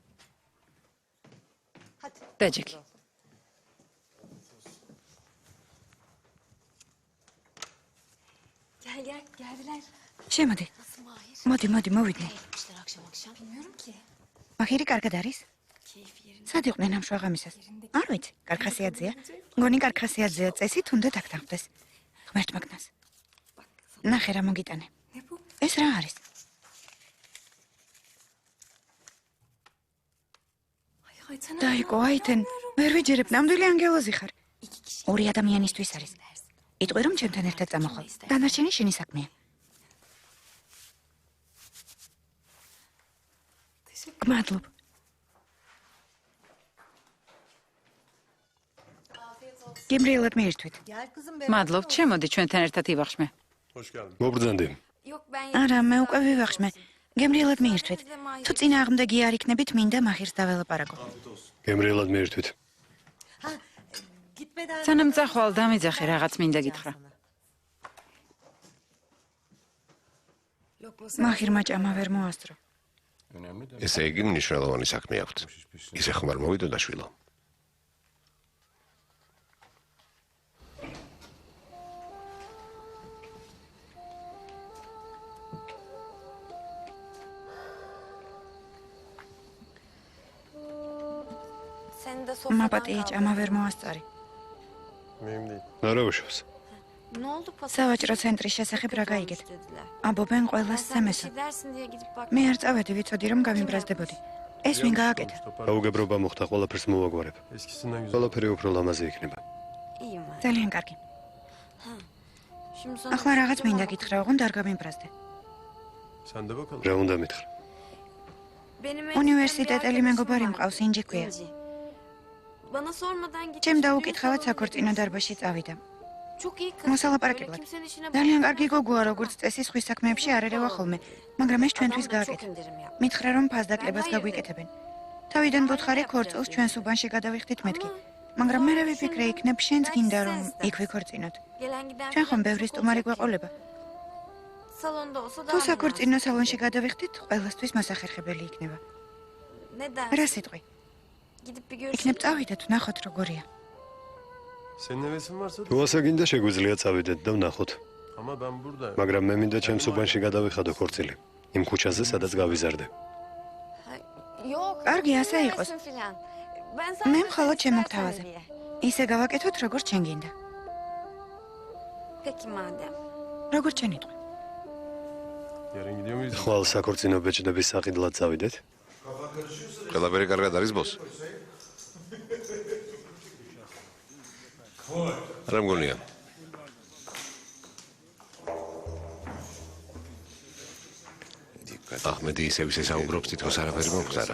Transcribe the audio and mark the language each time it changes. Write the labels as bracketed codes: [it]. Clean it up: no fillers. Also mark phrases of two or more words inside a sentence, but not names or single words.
[ka] დაჯექი. [tr] Gel gel geldiler. [ka] შემოდი. [tr] Nasıl Mahir? [ka] მოდი, მოვიდნენ. [tr] Gitmişler akşam akşam. Bilmiyorum ki. [ka] მაჰირი კარგად არის? [tr] Keyfi yerinde. [ka] სად იყვნენ ამ შვაღამისას? არ ვიცი, კარგ ხასიათზეა. მგონი კარგ ხასიათზეა წესით უნდა დაგთანხმდეს. ღმერთმა გნას. [tr] Bak sana. [ka] ნახე რა მოგიტანე. [tr] Ne bu? [ka] ეს რა არის? [tr] Ay sen [ka] დაიკო, აითენ, ვერ ვიჯერებ, ნამდვილი ანგელოზი ხარ. [tr] İki kişi. [ka] ორი ადამიანისთვის არის. იტყვი რომ ჩემთან ერთად წამოხვალ. დანარჩენი შენი საქმეა. გმადლობ. გემრიელად მიირთვით. მადლობ, შემოდი ჩვენთან ერთად ივახშმე. მობრძანდი. [tr] Yok ben [ka] არა, მე უკვე ვივახშმე. გემრიელად მიირთვით. თუ წინააღმდეგი არ იქნებით, მინდა მაჰირს დაველაპარაკო. გემრიელად მიირთვით. სანამ წახვალ დამეძახე რაღაც მინდა გითხრა. მაჰირმა ჭამა ვერ მოასწრო. ესე იგი მნიშვნელოვანი საქმე აქვთ. ისე ხომ არ მოვიდოდა შვილო? [tr] sen de sofradan [ka] მაპატიე ჭამა [tr] kaldın. [ka] ვერ მოასწარი. არა უშავს. [tr] Ne oldu pasa? [ka] სავაჭრო ცენტრის შესახებ რა გაიგეთ? ამბობენ ყველას [tr] Sen bir [ka] სამესო. [tr] şey dersin diye gidip bak. [ka] მე არ წავედი, ვიცოდი რომ გამიმბრაზდებოდი. ეს ვინ გააკეთა? გაუგებრობა მოხდა, ყველაფერს მოვაგვარებ. ყველაფერი უფრო ლამაზი იქნება. [tr] İyiyim ben. [ka] ძალიან კარგი. [tr] Şimdi sana [ka] ახლა [tr] bir [ka] რაღაც [tr] şey [ka] მინდა [tr] sormam. [ka] გითხრა, ოღონდ არ გამიმბრაზდე. რა უნდა მითხრა? [tr] Benim [ka] უნივერსიტეტელი [tr] bir [ka] მეგობარი [tr] arkadaşım [ka] მყავს, [tr] var, [ka] ინჯი ქვია. [tr] İnci. Bana sormadan gitmiş. [ka] ჩემ [tr] düğün [ka] დაუკითხავად [tr] salonuna [ka] საქორწინო [tr] girmiş. [ka] დარბაზში წავიდა. [tr] Çok iyi kız. [ka] მოსალაპარაკებლად. [tr] Böyle kimsenin işine [ka] ძალიან [tr] bakmıyor. [ka] კარგი გოგოა, როგორც წესი სხვის საქმეებში არ ერევა ხოლმე, მაგრამ ეს ჩვენთვის [tr] Adam da çok [ka] გააკეთა. [tr] indirim yaptı. [ka] მითხრა რომ ფასდაკლებას გაგვიკეთებენ. თავიდან ბოთხარი ქორწილს ჩვენს უბანში გადავიხდით მეთქი. მაგრამ მე ვიფიქრე იქნებ შენც გინდა რომ იქ ვიქორწინოთ. [tr] Gelen giden [ka] ჩვენ ხომ [tr] filan [ka] ბევრი [tr] çok [ka] სტუმარი [tr] olacak. [ka] გვეყოლება. [tr] Salonda olsa [ka] თუ [tr] daha [ka] საქორწინო სალონში გადავიხდით, ყველასთვის მოსახერხებელი იქნება. [tr] münasip. Ne der? [ka] რა სიტყვი? [tr] Gidip bir [ka] იქნებ [tr] görüşelim. [ka] წავიდეთ, ვნახოთ როგორია. თუ ასე გინდა შეგვიძლია წავიდეთ და ვნახოთ. მაგრამ მე მინდა ჩემს უბანში გადავიხადო ქორწილი. იმ ქუჩაზე, სადაც გავიზარდე. [tr] Yok. [ka] კარგი, ასე იყოს. [tr] bilmesin filan. Ben [ka] მე [tr] sadece [ka] მხოლოდ [tr] sen [ka] ჩემო [tr] istersen [ka] გთავაზე. [tr] diye. [ka] ისე გავაკეთოთ, როგორც შენ გინდა. [tr] Peki madem. [ka] როგორც შენიტყვი. ხვალ საქორწინო ბეჭდების საყიდლად წავიდეთ. ყველაფერი კარგად არის ბოს? რა მგონია? აჰმედი ისევ საუბრობს თითქოს არაფერი მომხდარა.